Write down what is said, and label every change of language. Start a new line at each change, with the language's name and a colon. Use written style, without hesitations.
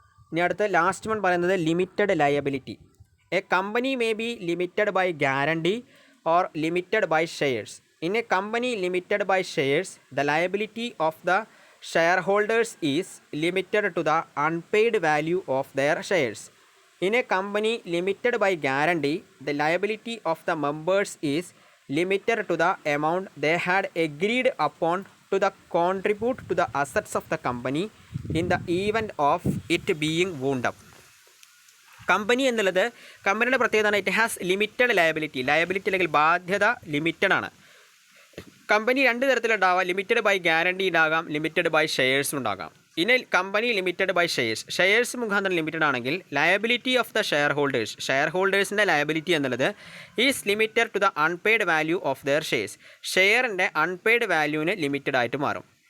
Malayalam: ഇനി അടുത്ത last one പറയുന്നത്
English: Limited liability. A company may be limited by guarantee or limited by shares. In a company limited by shares the liability of the shareholders is limited to the unpaid value of their shares. In a company limited by guarantee the liability of the members is limited to the amount they had agreed upon to the contribute to the assets of the company in the event of it being wound up.
Malayalam: Company എന്നുള്ളത് കമ്പനിയുടെ പ്രത്യേകത,
English: it has limited liability
Malayalam: അല്ലെങ്കിൽ ബാധ്യത limited ആണ്. Company രണ്ട് തരത്തിലുണ്ടാവാം, limited by guarantee ഉണ്ടാകാം, limited by shares ഉണ്ടാകാം. ഇനി കമ്പനി ലിമിറ്റഡ് ബൈ ഷെയർസ് മുഖാന്തരം ലിമിറ്റഡ് ആണെങ്കിൽ liability of the share ഹോൾഡേഴ്സിൻ്റെ liability എന്നുള്ളത്
English: is limited to the unpaid value of their
Malayalam: ഷെയറിൻ്റെ unpaid വാല്യൂവിന് limited ആയിട്ട് മാറും.